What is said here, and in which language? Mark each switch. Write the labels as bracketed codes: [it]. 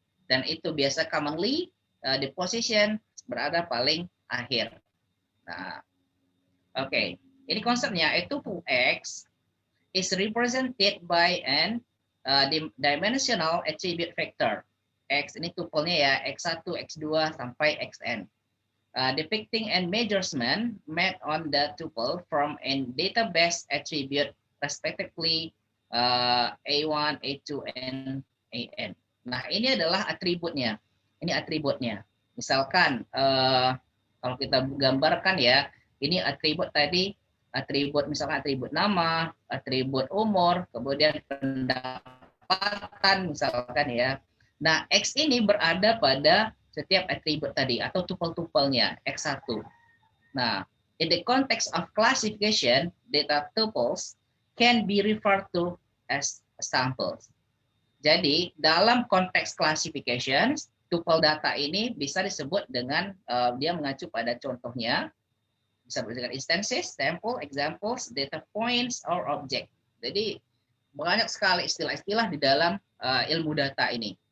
[id] Dan itu biasa [en] commonly the position [id] berada paling akhir. Nah, oke. Ini konsepnya itu [en] X is represented by an dimensional attribute vector. [id] X ini tuple-nya ya, X1, X2, sampai Xn. [en] Depicting and measurement made on the tuple from a database attribute respectively A1, A2, and AN. [id] Nah, ini adalah atributnya. Ini atributnya. Misalkan kalau kita gambarkan ya, ini atribut tadi, atribut misalkan atribut nama, atribut umur, kemudian pendapatan misalkan ya. Nah, X ini berada pada setiap atribut tadi atau tuple-tupelnya X1. [en] Nah, in the context of classification, data tuples can be referred to as samples. [id] Jadi, dalam konteks classification, tuple data ini bisa disebut dengan dia mengacu pada contohnya, bisa dengan [en] instances, sample, examples, data points, or object. [id] Jadi, banyak sekali istilah-istilah di dalam ilmu data ini.